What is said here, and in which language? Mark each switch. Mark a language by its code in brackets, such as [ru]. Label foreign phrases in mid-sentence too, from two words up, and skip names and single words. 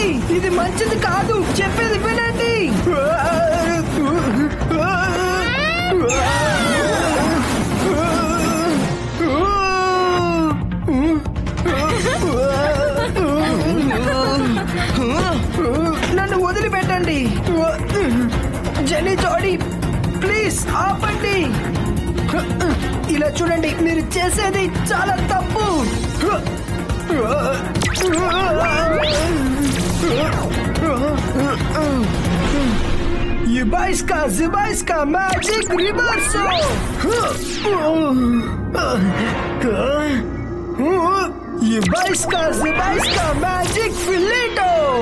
[te] ఇది మంచిది కాదు. చెప్పేది వినండి. నన్ను వదిలిపెట్టండి. జెన్నీ జాడీ, ప్లీజ్ ఆపండి. ఇలా చూడండి, మీరు చేసేది చాలా తప్పు. Юбайска, зибайска, [en] magic reversal. Юбайска, зибайска, magic filetto.